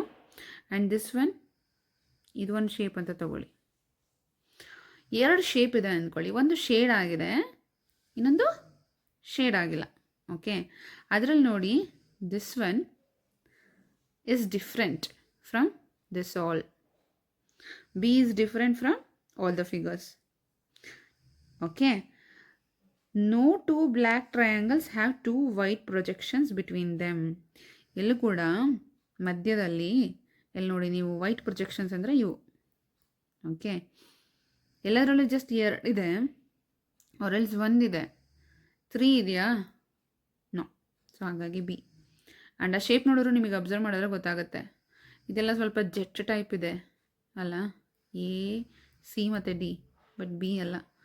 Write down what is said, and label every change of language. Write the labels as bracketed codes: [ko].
[en] and this one, [kn] ಇದು ಒಂದು shape ಅಂತ ತೊಗೊಳ್ಳಿ. 2 ಶೇಪ್ ಇದೆ ಅಂದ್ಕೊಳ್ಳಿ, ಒಂದು ಶೇಡ್ ಆಗಿದೆ, ಇನ್ನೊಂದು ಶೇಡ್ ಆಗಿಲ್ಲ. ಓಕೆ, ಅದರಲ್ಲಿ ನೋಡಿ, [en] This one is different from this all. B is different from all the figures. Okay. No 2 black triangles have 2 white projections between them. [kn] ಎಲ್ಲೂ ಕೂಡ ಮಧ್ಯದಲ್ಲಿ, ಎಲ್ಲಿ ನೋಡಿ ನೀವು, ವೈಟ್ ಪ್ರೊಜೆಕ್ಷನ್ಸ್ ಅಂದರೆ ಇವು. ಓಕೆ, ಎಲ್ಲದರಲ್ಲೂ ಜಸ್ಟ್ 2 ಇದೆ, ಆರೆಲ್ಸ್ 1 ಇದೆ, 3 ಇದೆಯಾ? ನೋ. ಸೊ ಹಾಗಾಗಿ ಬಿ. ಆ್ಯಂಡ್ ಆ ಶೇಪ್ ನೋಡಿದ್ರು ನಿಮಗೆ ಅಬ್ಸರ್ವ್ ಮಾಡಿದ್ರೆ ಗೊತ್ತಾಗುತ್ತೆ, ಇದೆಲ್ಲ ಸ್ವಲ್ಪ ಜೆಟ್ ಟೈಪ್ ಇದೆ ಅಲ್ಲ, ಎ, ಸಿ ಮತ್ತು ಡಿ, ಬಟ್ ಬಿ ಅಲ್ಲ.